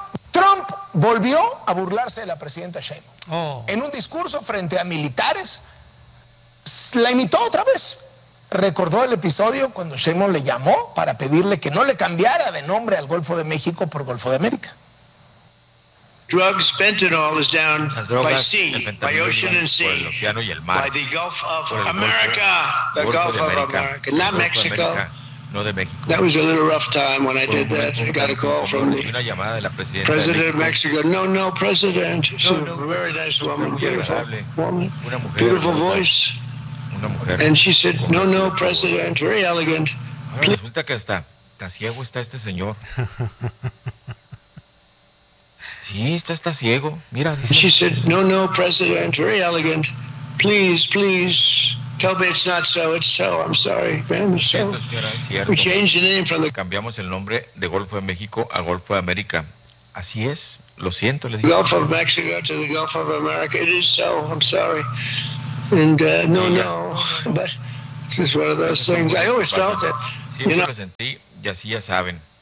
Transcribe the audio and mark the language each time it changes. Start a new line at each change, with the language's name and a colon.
Spanish: Trump volvió a burlarse de la presidenta Sheinbaum. Oh. En un discurso frente a militares, la imitó otra vez. Recordó el episodio cuando Sheinbaum le llamó para pedirle que no le cambiara de nombre al Golfo de México por Golfo de América.
English: Drugs, fentanyl is down by sea, by ocean and sea, by the Gulf of America, the Gulf of America, not Mexico. That was a little rough time when I did that. I got a call from the president of Mexico. No, president. She's a very nice woman, beautiful woman, beautiful voice. And she said, no, president, very elegant.
Spanish: Resulta que está ciego está este señor. Sí, está ciego. Mira.
English: She said, no, president, very elegant. Please, tell me it's not so. It's so. I'm sorry, man. So. We changed the name from the.
Spanish: Cambiamos el nombre de Golfo de México a Golfo de América. Así es. Lo siento. Le digo.
English: Gulf of Mexico to the Gulf of America. It is so. I'm sorry. And no, but it's just one of those things. I always felt it.
Spanish: Siempre lo sentí y así ya saben.